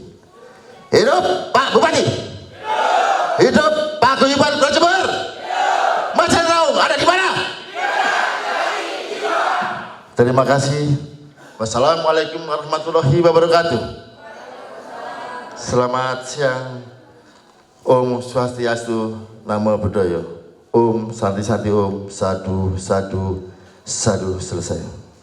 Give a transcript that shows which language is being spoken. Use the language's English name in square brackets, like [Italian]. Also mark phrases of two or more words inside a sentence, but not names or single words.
[Indonesian] Hidup Pak Bupati! Hidup Pak Guyuban Kota Jember! Macan Raung ada di mana? Terima kasih. [Arabic] والسلام عليكم ورحمة الله وبركاته. [Indonesian] Selamat siang. [Sanskrit] Om Swastiastu, [Pali] Namo Buddhaya. [Sanskrit] Om Santi Santi Om, Sadu Sadu Sadu, [Indonesian] selesai.